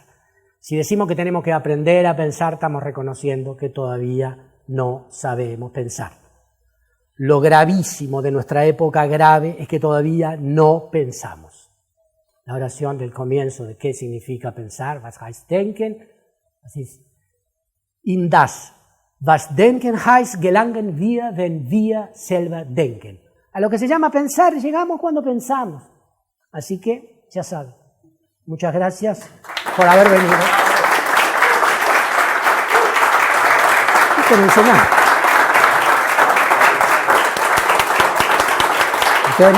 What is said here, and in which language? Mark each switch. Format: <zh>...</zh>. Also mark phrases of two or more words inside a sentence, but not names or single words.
<es>Si decimos que tenemos que aprender a pensar, estamos reconociendo que todavía no sabemos pensar. Lo gravísimo de nuestra época grave es que todavía no pensamos. La oración del comienzo de qué significa pensar,</es> <de>was heißt denken, in das, was denken heißt, gelangen wir, wenn wir selber denken.</de> <es>A lo que se llama pensar, llegamos cuando pensamos. Así que, ya saben, muchas gracias por haber venido. Y por enseñar. Ustedes, muchas gracias.</es>